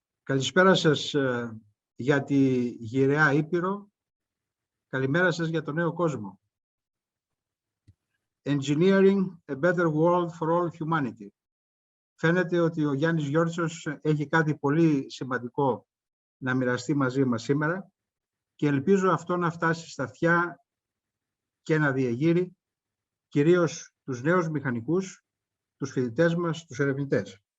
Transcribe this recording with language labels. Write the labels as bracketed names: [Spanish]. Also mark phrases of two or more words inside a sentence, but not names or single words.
[Greek] Καλησπέρα σας για τη γυραιά Ήπειρο. Καλημέρα σας για τον νέο κόσμο. [English] Engineering a better world for all humanity. [Greek] Φαίνεται ότι ο Γιάννης Yortsos έχει κάτι πολύ σημαντικό να μοιραστεί μαζί μας σήμερα και ελπίζω αυτό να φτάσει στα αυτιά και να διεγείρει κυρίως τους νέους μηχανικούς, τους φοιτητές μας, τους ερευνητές.